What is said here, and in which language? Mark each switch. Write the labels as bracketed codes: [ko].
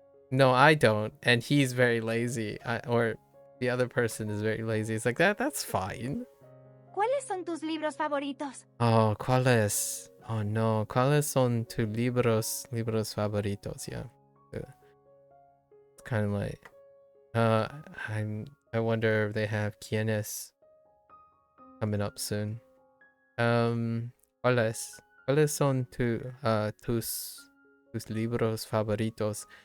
[en] No, I don't. And he's very lazy. Or the other person is very lazy. It's like that's fine. [es] ¿Cuáles son tus libros favoritos? Oh, ¿cuáles? Oh no, ¿cuáles son tus libros favoritos? [en] Yeah. It's kind of like I wonder if they have quiénes coming up soon. [es] ¿Cuáles son tus libros favoritos?